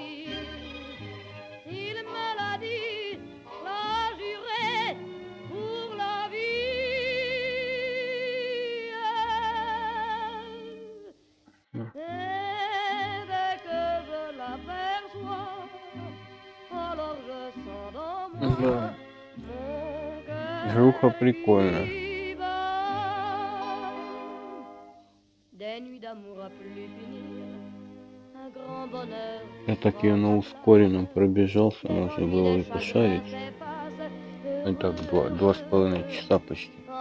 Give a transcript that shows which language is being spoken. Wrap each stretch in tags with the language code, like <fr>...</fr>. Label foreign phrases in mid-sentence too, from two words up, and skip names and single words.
<fr>il me l'a dit, l'a juré pour la vie. Et dès que je l'aperçois, alors je sens dans moi.</fr> <ru>Да. Жуха прикольно. Я так ее на ускоренном пробежался, можно было и пошарить. Это 2,5 часа почти.</ru>